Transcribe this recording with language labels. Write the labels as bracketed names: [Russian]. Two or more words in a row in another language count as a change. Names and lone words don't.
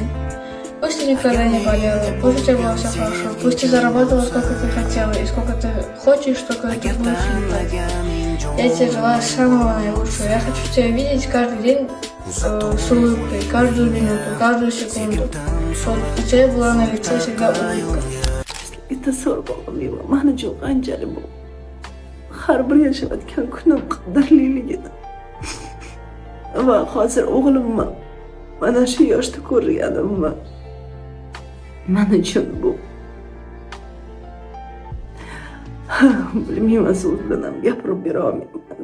[Russian] Пусть ты никогда не болела, пусть у тебя было все хорошо, пусть ты заработала сколько ты хотела и сколько ты хочешь, столько ты будешь летать. Я тебе желаю самого наилучшего. Я хочу тебя видеть каждый день с улыбкой, каждую минуту, каждую секунду. Чтобы у тебя была на лице всегда улыбка. [Uzbek] Это so'rabog'im mana uchun qanchalik bu har bir yashayotgan kunim qadrliligini va hozir o'g'limni mana shu yoshda ko'rganimni men uchun bu bilmayman, so'z bilan ham gapirib bera olmayman.